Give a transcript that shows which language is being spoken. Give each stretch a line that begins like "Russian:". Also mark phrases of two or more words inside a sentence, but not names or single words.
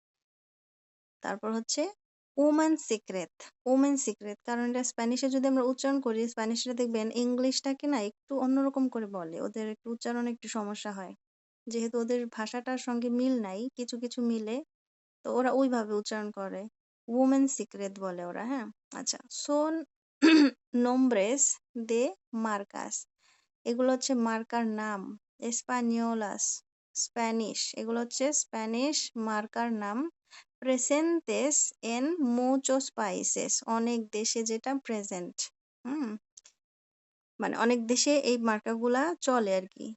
Bangla: তারপর হচ্ছে ওমেন সিক্রেট, ওমেন সিক্রেট, কারণ এটা স্প্যানিশে যদি আমরা উচ্চারণ করি, স্প্যানিশে দেখবেন ইংলিশটাকে না একটু অন্যরকম করে বলে, ওদের একটু উচ্চারণে একটু সমস্যা হয়, যেহেতু ওদের ভাষাটার সঙ্গে মিল নাই, কিছু কিছু মিলে, তো ওরা ওইভাবে উচ্চারণ করে, ওমেন সিক্রেট বলে ওরা, হ্যাঁ।
Spanish: আচ্ছা, son nombres de marcas,
Bangla: এগুলো হচ্ছে মার্কার নাম। এসপানিওলাস, স্প্যানিশ, এগুলো হচ্ছে স্প্যানিশ মার্কার নাম।
Spanish: presentes en muchos países,
Bangla: অনেক দেশে যেটা প্রেজেন্ট। হুম, মানে অনেক দেশে এই মার্কাগুলা চলে আর কি।